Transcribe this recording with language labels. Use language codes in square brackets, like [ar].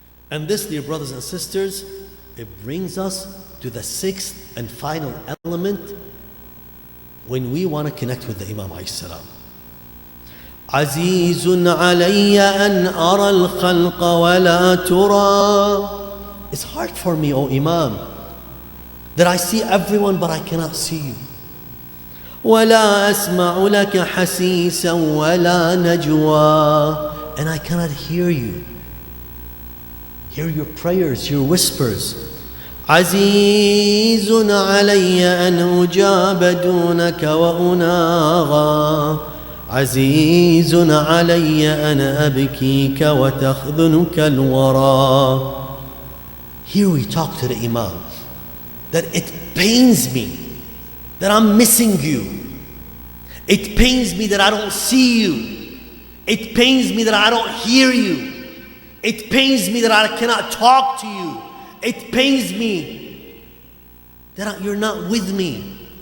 [en] And this, dear brothers and sisters, it brings us to the sixth and final element when we want to connect with the Imam alayhi salam. [ar] Azizun alayya an ara al-khalqa wa la tura. [en] It's hard for me, O Imam, that I see everyone but I cannot see you. [ar] ولا أسمع لك حسيسا ولا نجوى. [en] And I cannot hear you. Hear your prayers, your whispers. [ar] عزيز علي أن أجاب دونك وأناغى. عزيز علي أن أبكيك وتخذنك الورى. [en] Here we talk to the Imam that it pains me that I'm missing you. It pains me that I don't see you. It pains me that I don't hear you. It pains me that I cannot talk to you. It pains me that you're not with me.